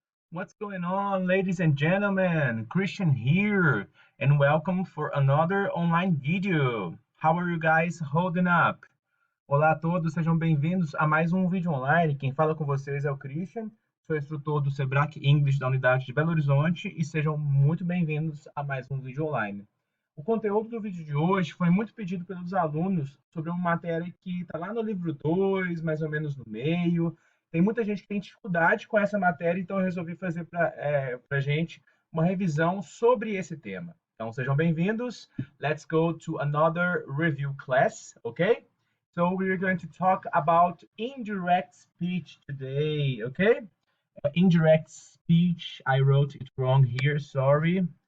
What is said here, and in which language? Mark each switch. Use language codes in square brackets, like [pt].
[en] What's going on, ladies and gentlemen? Christian here, and welcome for another online video. How are you guys holding up? [pt] Olá a todos, sejam bem-vindos a mais um vídeo online. Quem fala com vocês é o Christian, sou instrutor do Sebrae English da unidade de Belo Horizonte e sejam muito bem-vindos a mais um vídeo online. O conteúdo do vídeo de hoje foi muito pedido pelos alunos sobre uma matéria que está lá no livro 2, mais ou menos no meio. Tem muita gente que tem dificuldade com essa matéria, então eu resolvi fazer para a gente uma revisão sobre esse tema. Então sejam bem-vindos. [en] Let's go to another review class, okay? So we're going to talk about indirect speech today, okay? Indirect speech, I wrote it wrong here, sorry.